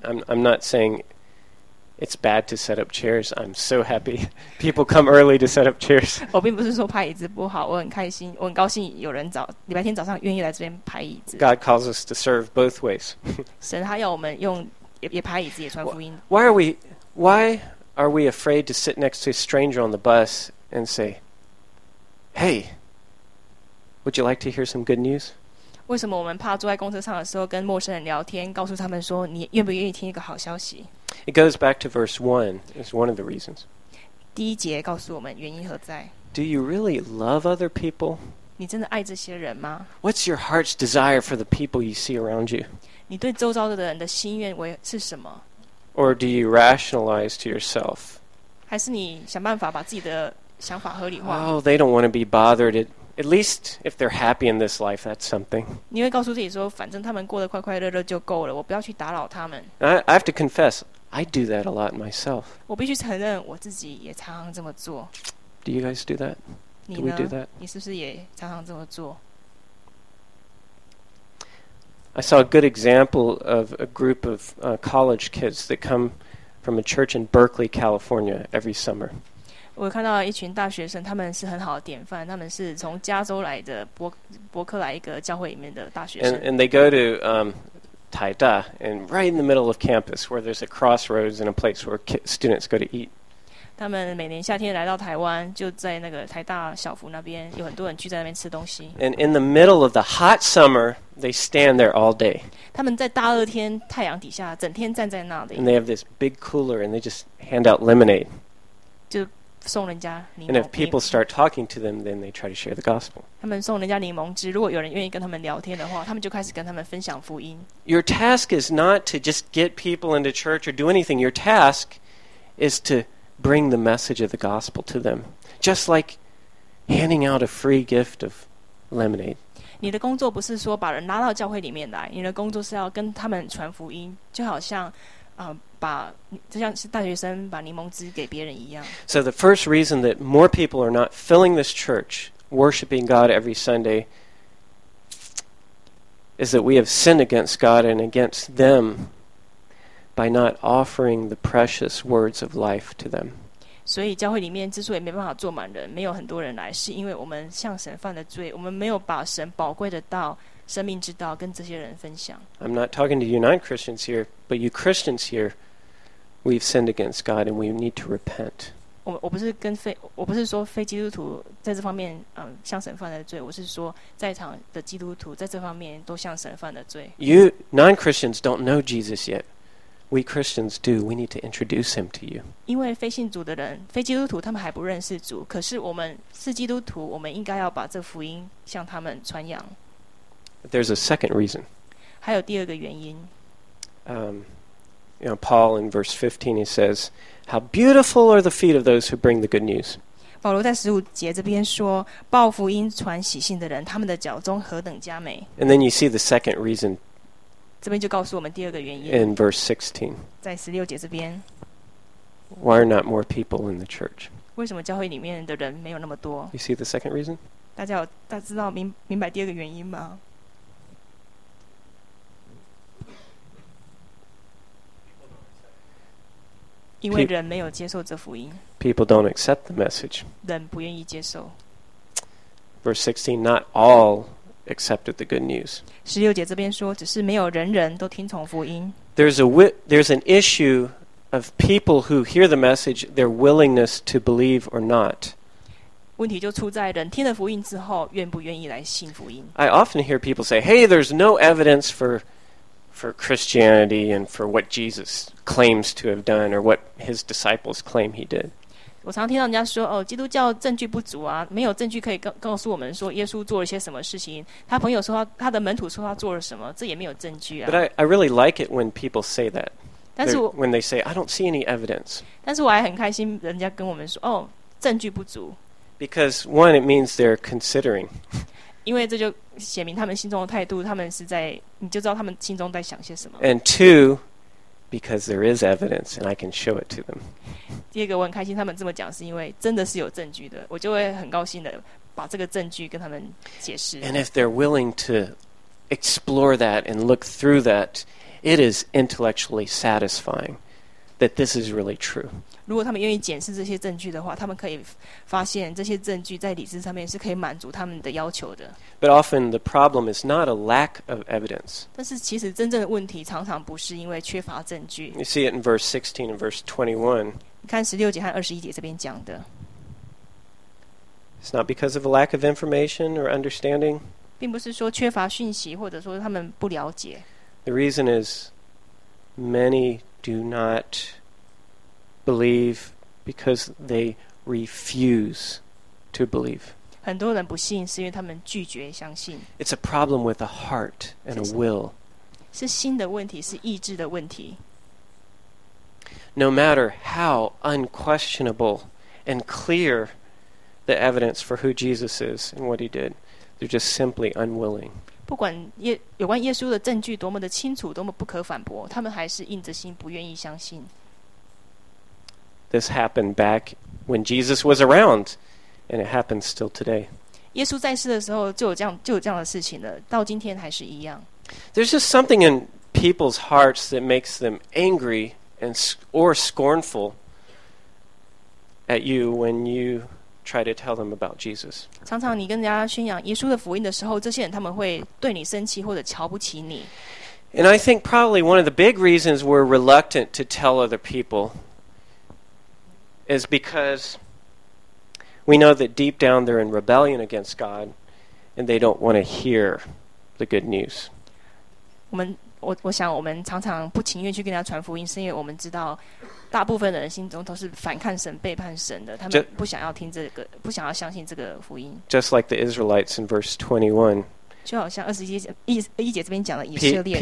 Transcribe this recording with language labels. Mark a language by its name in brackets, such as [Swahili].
[English] I'm not saying it's bad to set up chairs. I'm so happy people come early to set up chairs. [Chinese] 我并不是说排椅子不好，我很开心，我很高兴有人礼拜天早上愿意来这边排椅子。 [English] God calls us to serve both ways. [Chinese] 神他要我们用 也排椅子也传福音。 [English] Why are we afraid to sit next to a stranger on the bus and say, heyWould you like to hear some good news? [Chinese] 为什么我们怕坐在公车上的时候跟陌生人聊天，告诉他们说你愿不愿意听一个好消息？ [English] It goes back to verse 1. It's one of the reasons. [Chinese] 第一节告诉我们原因何在。 [English] Do you really love other people? [Chinese] 你真的爱这些人吗？ [English] What's your heart's desire for the people you see around you? [Chinese] 你对周遭的人的心愿是什么？ [English] Or do you rationalize to yourself [Chinese] 还是你想办法把自己的想法合理化。 [English] Oh, they don't want to be bothered. At least if they're happy in this life, that's something. [Chinese] 你会告诉自己说，反正他们过得快快乐乐就够了，我不要去打扰他们。 [English] I have to confess, I do that a lot myself. [Chinese] 我必须承认，我自己也常常这么做。 [English] Do you guys do that? [Chinese] 你呢？ [English] Do we do that? [Chinese] 你是不是也常常这么做？ [English] I saw a good example of a group of college kids that come from a church in Berkeley, California, every summer. [Chinese] 我看到一群大学生，他们是很好的典范。他们是从加州来的伯克莱一个教会里面的大学生。 [English] And they go to Tai Da, and right in the middle of campus, where there's a crossroads and a place where students go to eat. [Chinese] 他们每年夏天来到台湾，就在那个台大小福那边，有很多人聚在那边吃东西。 [English] And in the middle of the hot summer, they stand there all day. [Chinese] 他们在大热天太阳底下整天站在那里。 [English] And they have this big cooler, and they just hand out lemonade. [Chinese] 就送人家柠檬。 [English] And if people start talking to them, then they try to share the gospel. [Chinese] 他们送人家柠檬汁，如果有人愿意跟他们聊天的话，他们就开始跟他们分享福音。 [English] Your task is not to just get people into church or do anything. Your task is to bring the message of the gospel to them, just like handing out a free gift of lemonade. [Chinese] 你的工作不是说把人拉到教会里面来，你的工作是要跟他们传福音，就好像把就像是大学生把柠檬汁给别人一样。 [English] So the first reason that more people are not filling this church, worshiping God every Sunday, is that we have sinned against God and against them. By not offering the precious words of life to them. [Chinese] 所以教会里面之所以没办法坐满人，没有很多人来，是因为我们向神犯了罪，我们没有把神宝贵的道、生命之道跟这些人分享。 [English] I'm not talking to you non-Christians here, but you Christians here, we've sinned against God and we need to repent. [Chinese] 我不是说非基督徒在这方面向神犯了罪，我是说在场的基督徒在这方面都向神犯了罪。 [English] You non-Christians don't know Jesus yet. We Christians do. We need to introduce him to you. [Chinese] 因为非信主的人，非基督徒，他们还不认识主。可是我们是基督徒，我们应该要把这福音向他们传扬。 [English] There's a second reason. [Chinese] 还有第二个原因。 [English] You know, Paul in verse 15, he says, "How beautiful are the feet of those who bring the good news." [Chinese] 保罗在十五节这边说，报福音、传喜信的人，他们的脚中何等佳美。 [English] And then you see the second reason. [Chinese] 这边就告诉我们第二个原因。 [English] In verse 16, [Chinese] 在十六节这边。 [English] Why are not more people in the church? [Chinese] 为什么教会里面的人没有那么多？ [English] You see the second reason? [Chinese] 大家知道明白第二个原因吗？ [English] People, [Chinese] 因为人没有接受这福音。 [English] People don't accept the message. [Chinese] 人不愿意接受。 [English] Verse 16, not all. Accepted the good news. [Chinese] 十六节这边说，只是没有人人都听从福音。 [English] There's an issue of people who hear the message, their willingness to believe or not. [Chinese] 问题就出在人听了福音之后，愿不愿意来信福音。 [English] I often hear people say, "Hey, there's no evidence for Christianity and for what Jesus claims to have done or what his disciples claim he did." [Chinese] 我常听到人家说，哦，基督教证据不足啊，没有证据可以告诉我们说耶稣做了些什么事情。他朋友说他的门徒说他做了什么，这也没有证据啊。 [English] But I really like it when people say that. [Chinese] 但是我 [English] when they say I don't see any evidence. [Chinese] 但是我还很开心，人家跟我们说，哦，证据不足。 [English] Because one, it means they're considering. [Chinese] 因为这就显明他们心中的态度，他们是在你就知道他们心中在想些什么。 [English] And two. Because there is evidence, and I can show it to them. [Chinese] 第二个我很开心，他们这么讲是因为真的是有证据的，我就会很高兴的把这个证据跟他们解释。 [English] And if they're willing to explore that and look through that, it is intellectually satisfying that this is really true. [Chinese] 如果他们愿意检视这些证据的话，他们可以发现这些证据在理智上面是可以满足他们的要求的。 [English] But often the problem is not a lack of evidence. [Chinese] 但是其实真正的问题常常不是因为缺乏证据。 [English] You see it in verse 16 and verse 21. [Chinese] 你看十六节和二十一节这边讲的。 [English] It's not because of a lack of information or understanding. [Chinese] 并不是说缺乏讯息，或者说他们不了解。 [English] The reason is many do not. Believe because they refuse to believe. [Chinese] 很多人不信是因为他们拒绝相信。 [English] It's a problem with a heart and a will. [Chinese] 是心的问题，是意志的问题。 [English] no matter how unquestionable and clear the evidence for who Jesus is and what he did, they're just simply unwilling. [Chinese] 不管耶有关耶稣的证据多么的清楚，多么不可反驳，他们还是硬着心不愿意相信。 [English] This happened back when Jesus was around, and it happens still today. [Chinese] 耶稣在世的时候就有这样的事情了，到今天还是一样。 [English] There's just something in people's hearts that makes them angry and or scornful at you when you try to tell them about Jesus. [Chinese] 常常你跟人家宣扬耶稣的福音的时候，这些人他们会对你生气或者瞧不起你。 [English] And I think probably one of the big reasons we're reluctant to tell other people is because we know that deep down they're in rebellion against God and they don't want to hear the good news. [Chinese] 我想我们常常不情愿去跟人家传福音，是因为我们知道大部分的人心中都是反抗神、背叛神的，他们不想要听这个，不想要相信这个福音。 [English] Just like the Israelites in verse 21. [Chinese] 就好像21节这边讲的以色列人。